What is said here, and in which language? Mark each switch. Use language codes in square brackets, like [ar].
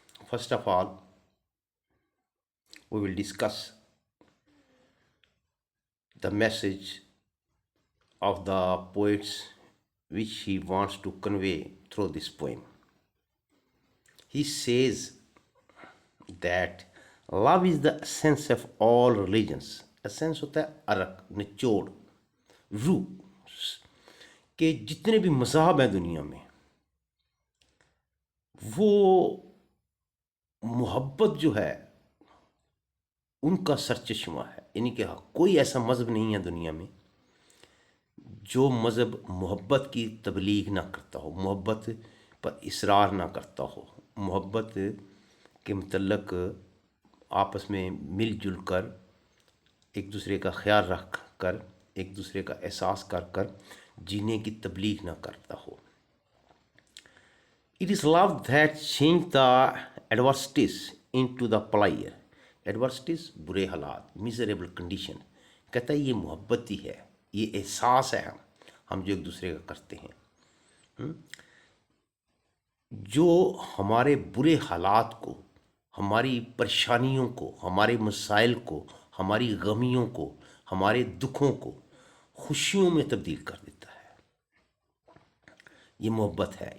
[en] First of all, we will discuss the message of the poets which he wants to convey through this poem. He says that love is the essence of all religions. [hi] Essence होता है अरक, निचोड़, रूह के जितने भी मज़हब हैं दुनिया में, वो मोहब्बत जो है उनका सरचश्मा है. यानी कि कोई ऐसा मज़हब नहीं है दुनिया में जो मज़हब मोहब्बत की तबलीग ना करता हो, मोहब्बत पर इसरार ना करता हो, मोहब्बत के मतलब आपस में मिलजुल कर एक दूसरे का ख्याल रख कर, एक दूसरे का एहसास कर कर जीने की तबलीग ना करता हो. [en] It is love that changed the adversities into the pleasure. [hi] Adversities बुरे हालात, [en] miserable condition. [hi] कहता है ये मोहब्बत ही है, ये एहसास है हम जो एक दूसरे का करते हैं. जो हमारे बुरे हालात को, हमारी परेशानियों को, हमारे मसाइल को, हमारी गमियों को, हमारे दुखों को खुशियों में तब्दील कर देता है, ये मोहब्बत है.